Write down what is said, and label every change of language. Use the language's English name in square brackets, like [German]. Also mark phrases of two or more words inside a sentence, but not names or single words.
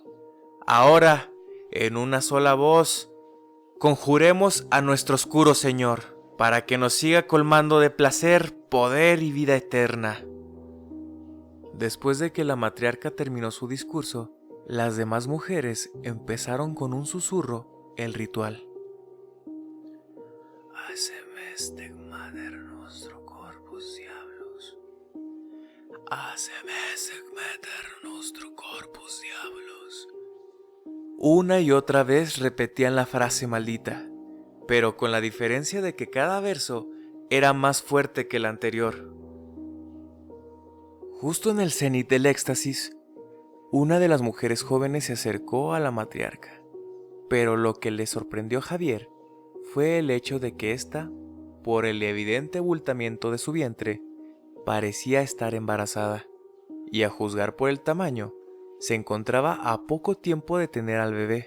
[Spanish] Ahora, en una sola voz, conjuremos a nuestro oscuro Señor, para que nos siga colmando de placer, poder y vida eterna. Después de que la matriarca terminó su discurso, las demás mujeres empezaron con un susurro el ritual. Haceme estegmader nostro corpus diablos. Haceme estegmader nostro corpus diablos. Una y otra vez repetían la frase maldita, pero con la diferencia de que cada verso era más fuerte que el anterior. Justo en el cenit del éxtasis, una de las mujeres jóvenes se acercó a la matriarca, pero lo que le sorprendió a Javier fue el hecho de que ésta, por el evidente abultamiento de su vientre, parecía estar embarazada, y a juzgar por el tamaño, se encontraba a poco tiempo de tener al bebé.